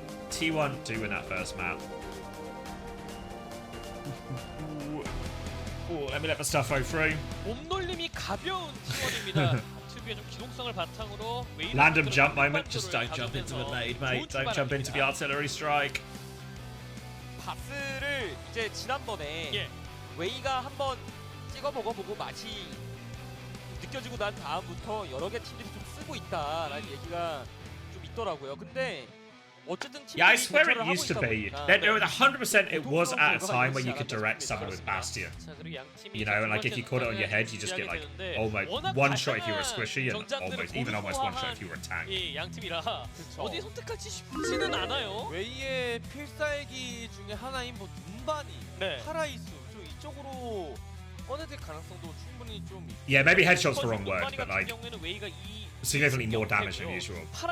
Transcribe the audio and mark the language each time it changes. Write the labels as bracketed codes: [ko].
[en] T1 do win that first map. Ooh, let me let the stuff go through. [ko] 몸놀림이 가벼운 T1입니다. 튜브의 좀 기동성을 바탕으로 [en] Random jump moment. Just don't jump into the nade, mate. Don't jump into the artillery strike. [ko] 바스를 이제 지난번에 웨이가 한번 찍어 먹어보고 맛이 느껴지고 난 다음부터 여러 개 팀들이 좀 쓰고 있다라는 얘기가 좀 있더라고요. 근데 어쨌든 [en] Yeah, I swear it used to be. There 100% it was at a time where you could direct someone with Bastion. You know, and like if you caught it on your head, you just get like almost one shot if you were a squishy, and almost one shot if you were a tank. [ko] 양팀이라 어디 선택할지 쉽지는 않아요. 웨이의 필살기 중에 하나인 뭐 눈반이, 파라이수 좀 이쪽으로 꺼내들 가능성도 충분히 좀. [en] Yeah, maybe headshot's the wrong word, but like significantly more damage than usual.